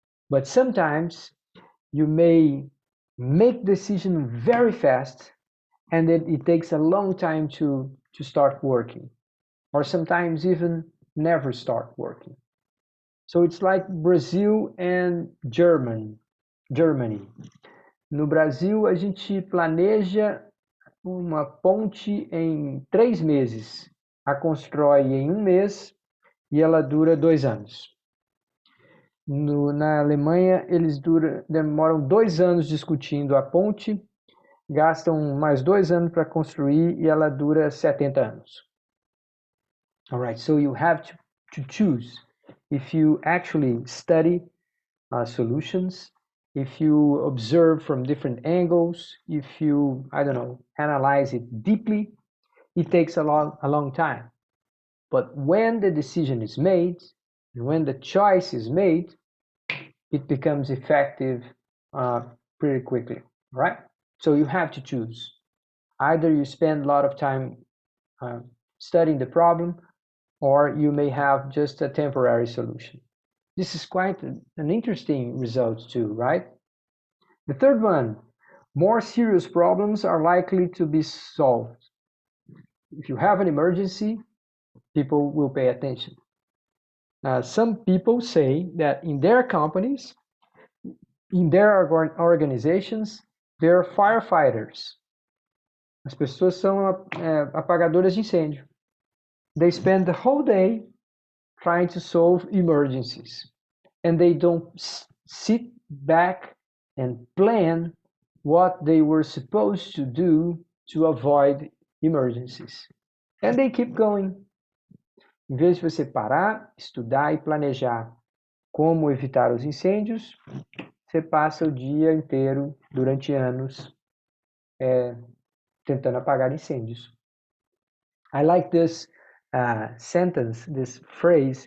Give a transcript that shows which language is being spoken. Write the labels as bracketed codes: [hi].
[en] But sometimes you may make decision very fast and then it takes a long time to start working, or sometimes even never start working. So it's like Brazil and Germany. [pt] No Brasil, a gente planeja uma ponte em 3 meses, a constrói em 1 mês e ela dura 2 anos. Na Alemanha, eles demoram 2 anos discutindo a ponte, gastam mais 2 anos para construir e ela dura 70 anos. [en] All right, so you have to choose. If you actually study solutions, if you observe from different angles, if you, I don't know, analyze it deeply, it takes a long time. But when the decision is made, and when the choice is made, it becomes effective pretty quickly, right? So you have to choose. Either you spend a lot of time studying the problem, or you may have just a temporary solution. This is quite an interesting result too, right? The third one, more serious problems are likely to be solved. If you have an emergency, people will pay attention. Some people say that in their companies, in their organizations, they're firefighters. [pt] As pessoas são apagadoras de incêndio. [en] They spend the whole day trying to solve emergencies, and they don't sit back and plan what they were supposed to do to avoid emergencies. And they keep going. [pt] Em vez de você parar, estudar e planejar como evitar os incêndios, você passa o dia inteiro, durante anos, tentando apagar incêndios. [en] I like this sentence, this phrase.